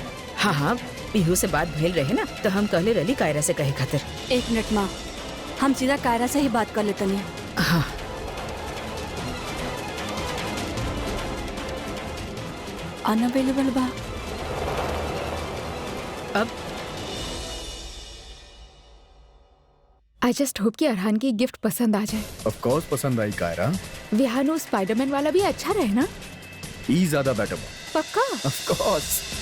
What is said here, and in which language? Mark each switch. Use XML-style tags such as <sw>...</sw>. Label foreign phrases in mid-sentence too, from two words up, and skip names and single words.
<bho>हाँ हाँ, पीहू से बात भइल रहे ना, तो हम कहले रही कायरा से कहे खातिर। 1 मिनट माँ, हम सीधा कायरा से ही बात कर लेते नहीं। हाँ अनअवेलेबल बा। अब</bho> <en>I just hope</en> <bho>कि अरहान की गिफ्ट पसंद आ जाए।</bho> <en>of course</en> <bho>पसंद आई कायरा। विहान और स्पाइडरमैन वाला भी अच्छा रहे ना? ई ज्यादा बेटर बा। पक्का?</bho> <en>Of course.</en>